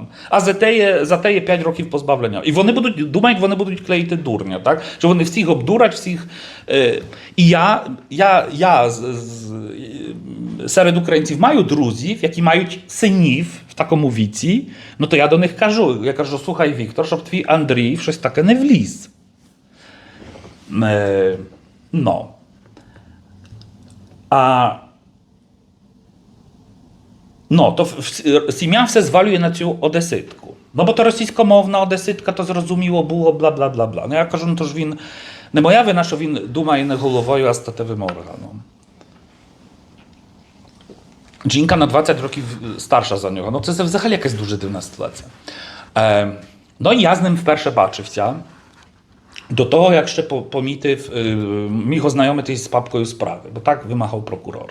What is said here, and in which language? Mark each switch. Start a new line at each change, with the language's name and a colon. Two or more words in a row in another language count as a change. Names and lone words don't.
Ukrainian: А за те є 5 років позбавлення. І вони думають, вони будуть клеїти дурня, так? Що вони всіх обдурять, всіх... І я серед українців маю друзів, які мають синів в такому віці, ну то я до них кажу, слухай, Віктор, щоб твій Андрій в щось таке не вліз. No. To сім'я все звалює на цю одеситку.
Polish: No bo to
Ukrainian: російськомовна одеситка, то зрозуміло було, бла-бла-бла-бла.
Polish: No ja
Ukrainian: кажу,
Polish: no to
Ukrainian: ж він, не моя вина, що він думає не головою, а статевим органом. Жінка на 20 років старша за нього. Ну це взагалі якась дуже дивна ситуація. No і я з ним вперше бачився. До того, як ще помітив, міг ознайомитись з папкою справи, бо так вимагав прокурор.